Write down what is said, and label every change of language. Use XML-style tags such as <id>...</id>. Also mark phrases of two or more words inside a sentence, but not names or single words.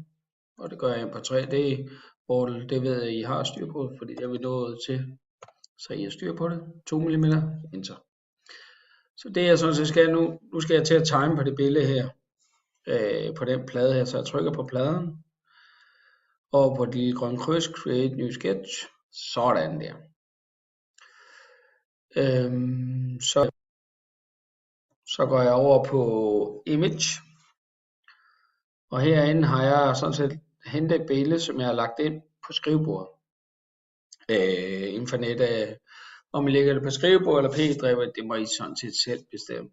<da>Og det gør jeg ind på 3D, hvor det ved jeg, I har styr på, fordi jeg vil nå til, så I har styr på det. 2 mm, enter. Så det jeg sådan set skal nu skal jeg til at tegne på det billede her, på den plade her, så jeg trykker på pladen, og på de grønne kryds,</da> <en>create new sketch,</en> <da>sådan der. Så går jeg over på image, og herinde har jeg sådan set hentet et billede, som jeg har lagt ind på skrivebordet. Inden for nettet, om I lægger det på skrivebord eller p-drevet, det må I sådan set selv bestemme.</da>